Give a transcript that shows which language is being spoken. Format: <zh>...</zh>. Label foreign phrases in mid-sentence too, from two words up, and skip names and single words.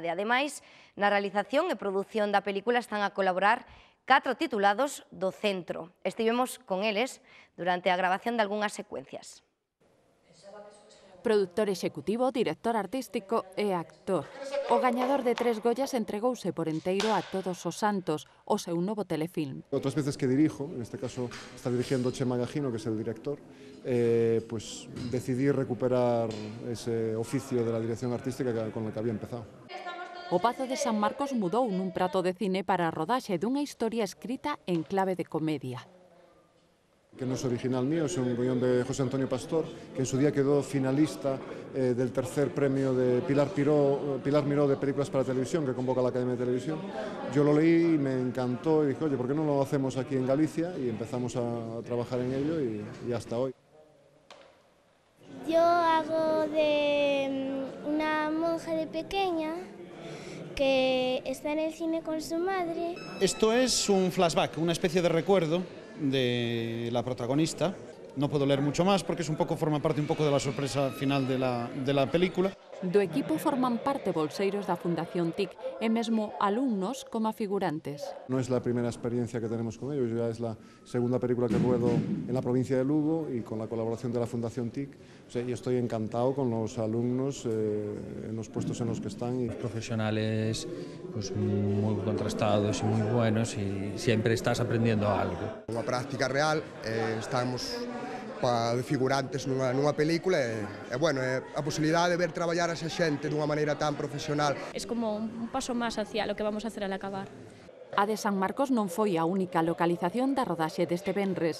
<gl>Ademais, na realización e produción da película están a colaborar 4 titulados do centro. Estivemos con eles durante a grabación de algunhas secuencias. Productor executivo, director artístico e actor. O gañador de 3 Goyas entregouse por enteiro a Todos os Santos, o seu novo telefilm.</gl> <es>Outras veces que dirijo, en este caso está dirigiendo Chema Gajino, que es el director, pues decidí recuperar ese oficio de la dirección artística con el que había empezado.</es> <gl>O Pazo de San Marcos mudou nun prato de cine para a rodaxe dunha historia escrita en clave de comedia.</gl> <es>Que no es original mío, es un guión de José Antonio Pastor, que en su día quedó finalista del tercer premio de Pilar Miró de películas para televisión, que convoca la Academia de Televisión. Yo lo leí y me encantó y dije, oye, ¿por qué no lo hacemos aquí en Galicia? Y empezamos a trabajar en ello y hasta hoy. Yo hago de una monja conoce de pequeña, que está en el cine con su madre. Esto es un flashback, una especie de recuerdo de la protagonista. No puedo leer mucho más porque forma parte un poco de la sorpresa final de la película.</es> <gl>Do equipo forman parte bolseiros da Fundación TIC e mesmo alumnos como figurantes.</gl> <es>No es la primera experiencia que tenemos con ellos, ya es la segunda película que ruedo en la provincia de Lugo y con la colaboración de la Fundación TIC. Y estoy encantado con los alumnos en los puestos en los que están. Profesionales pues, muy contrastados y muy buenos y siempre estás aprendiendo algo.</es> <gl>Unha práctica real, estamos de figurantes nunha película e bueno, a posibilidade de ver traballar a esa xente dunha maneira tan profesional.</gl> <es>Es como un paso máis hacia lo que vamos a hacer al acabar.</es> <gl>A de San Marcos non foi a única localización da rodaxe deste venres.</gl>